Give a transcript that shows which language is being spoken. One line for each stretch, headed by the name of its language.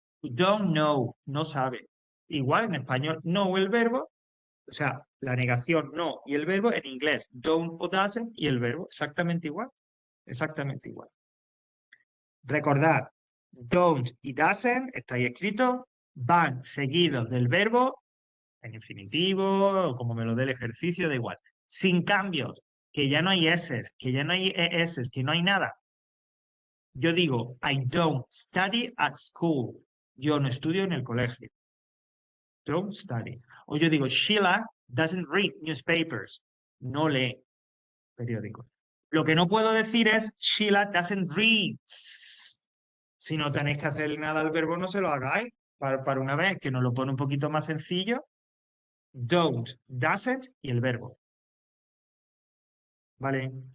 English: Don't know,
Spanish: no sabe. Igual en español, no el verbo, o sea, la negación no y el verbo en inglés, don't o doesn't y el verbo exactamente igual. Exactamente igual. Recordad, don't y doesn't, está ahí escrito, van seguidos del verbo en infinitivo, o como me lo dé el ejercicio, da igual. Sin cambios, que ya no hay S, que ya no hay ES, que no hay nada. Yo digo,
English: I don't study at school.
Spanish: Yo no estudio en el colegio.
English: Don't study.
Spanish: O yo digo,
English: Sheila doesn't read newspapers.
Spanish: No lee periódicos. Lo que no puedo decir es,
English: Sheila doesn't read.
Spanish: Si no tenéis que hacer nada al verbo, no se lo hagáis. Para una vez que nos lo pone un poquito más sencillo, don't, doesn't y el verbo. ¿Vale?